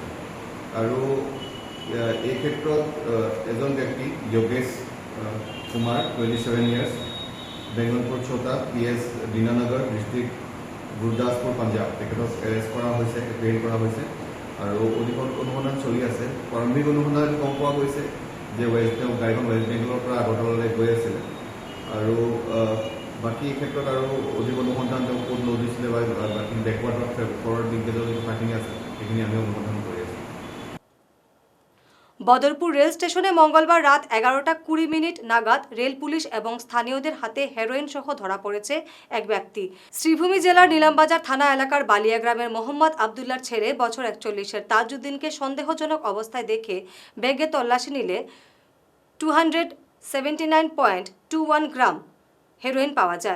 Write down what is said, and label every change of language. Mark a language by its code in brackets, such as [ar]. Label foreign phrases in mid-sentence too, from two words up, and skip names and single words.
[as] আৰু এই ক্ষেত্ৰত এজন ব্যক্তি যোগেশ কুমাৰ 27 ইয়াৰ্ছ, বেংগলপুৰ চৌটা PS দীনানগৰ ডিষ্ট্ৰিক্ট গুৰদাসপুৰ পাঞ্জাৱ, তেখেতক এৰেষ্ট কৰা হৈছে, এপ্ৰিহেণ্ড কৰা হৈছে আৰু অধিক অনুসন্ধান চলি আছে। প্ৰাৰম্ভিক অনুসন্ধান গম পোৱা গৈছে যে তেওঁ গাড়ীখন ৱেষ্ট বেংগলৰ পৰা আগৰতলালৈ গৈ আছিলে আৰু বাকী এই ক্ষেত্ৰত আৰু অধিক অনুসন্ধান তেওঁ ক'ত লৈ দিছিলে বা বাকী [en] backward linkage [as] যি কথাখিনি আছে সেইখিনি আমি অনুসন্ধান কৰি আছোঁ। [bn] বদরপুর রেল স্টেশনে মঙ্গলবার রাত 11:20 নাগাদ রেল পুলিশ এবং স্থানীয়দের হাতে হেরোইন সহ ধরা পড়েছে এক ব্যক্তি। শ্রীভূমি জেলার নীলামবাজার থানা এলাকার বালিয়া গ্রামের মোহাম্মদ আবদুল্লার ছেলে বছর 41-এর তাজউদ্দিনকে সন্দেহজনক অবস্থায় দেখে ব্যাগে তল্লাশি নিলে 279.21 গ্রাম হেরোইন পাওয়া যায়।